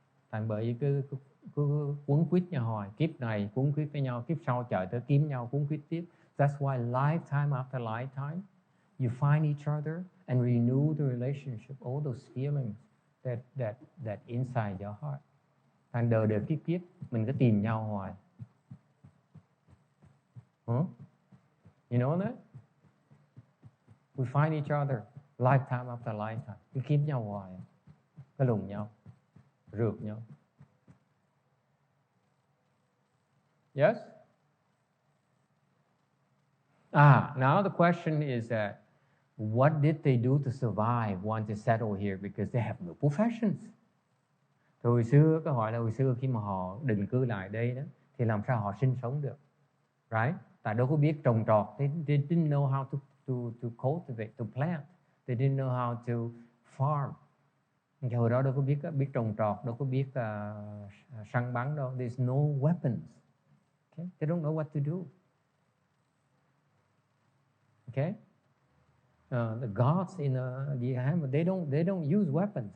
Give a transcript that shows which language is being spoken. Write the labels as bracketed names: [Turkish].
[Vietnamese] Tại bởi vì cứ quấn quýt nhau hoài, kiếp này quấn quýt với nhau, kiếp sau chờ tới kiếm nhau quấn quýt tiếp. [English] That's why lifetime after lifetime, you find each other and renew the relationship, all those feelings that inside your heart. [Vietnamese] Thành đời kiếp mình cứ tìm nhau hoài. [English] You know that? We find each other lifetime after lifetime. [Vietnamese] Cứ kiếm nhau hoài, cứ lùng nhau, rượt nhau. [English] Yes? Now the question is that what did they do to survive once they settle here because they have no professions? [Vietnamese] Hồi xưa, cái hỏi là hồi xưa khi mà họ định cư lại đây đó, thì làm sao họ sinh sống được? [English] Right? [Vietnamese] Tại đâu có biết trồng trọt. [English] They didn't know how to cultivate, to plant. They didn't know how to farm. [Vietnamese] Hồi đó đâu có biết trồng trọt, đâu có biết săn bắn đâu. [English] There's no weapons. Okay? They don't know what to do. Okay? The gods in the Hammer, they don't use weapons.